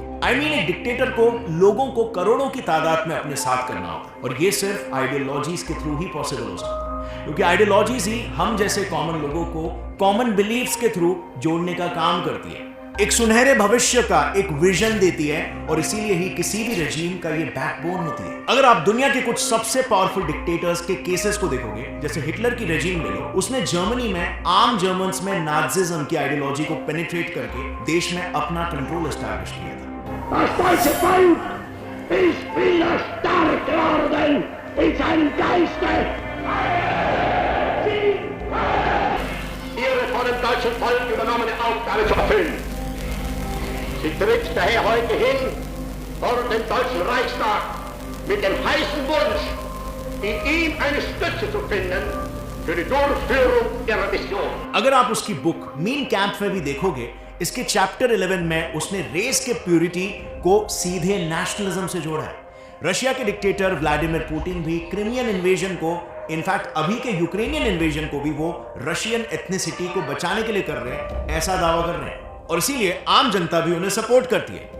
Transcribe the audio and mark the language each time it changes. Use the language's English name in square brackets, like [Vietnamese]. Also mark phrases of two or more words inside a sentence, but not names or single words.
[Hindi] एक डिक्टेटर को लोगों को करोड़ों की तादाद में अपने साथ करना होता है और यह सिर्फ आइडियोलॉजीज के थ्रू ही पॉसिबल हो सकता है, क्योंकि आइडियोलॉजीज ही हम जैसे कॉमन लोगों को [English] common beliefs [Hindi] के थ्रू जोड़ने का काम करती है, एक सुनहरे भविष्य का एक विजन देती है और इसीलिए ही किसी भी रेजीम का ये बैकबोन होती है। अगर आप दुनिया के कुछ सबसे [English] powerful dictators [Hindi] के केसेस को देखोगे, जैसे हिटलर की रेजीम ले लो, उसने जर्मनी में आम जर्मन्स में नाजिज्म की आइडियोलॉजी को पेनिट्रेट करके देश में अपना [English] control establish [Hindi] किया था। [German] Das deutsche Volk ist wieder stark geworden in seinem Geiste. Ihre von dem deutschen Volk übernommene Aufgabe zu erfüllen. Sie tritt daher heute hin vor den Deutschen Reichstag mit dem heißen Wunsch, in ihm eine Stütze zu finden für die Durchführung ihrer Mission. [Hindi] अगर आप उसकी बुक मीन कैंप में भी देखोगे, इसके चैप्टर 11 में उसने रेस के प्यूरिटी को सीधे नेशनलिज्म से जोड़ा है। रशिया के डिक्टेटर व्लादिमीर पुतिन भी [English] Crimean invasion [Hindi] को, इनफैक्ट अभी के [English] Ukrainian invasion [Hindi] को भी वो [English] Russian ethnicity [Hindi] को बचाने के लिए कर रहे हैं, ऐसा दावा कर रहे हैं, और इसीलिए आम जनता भी उन्हें सपोर्ट करती है।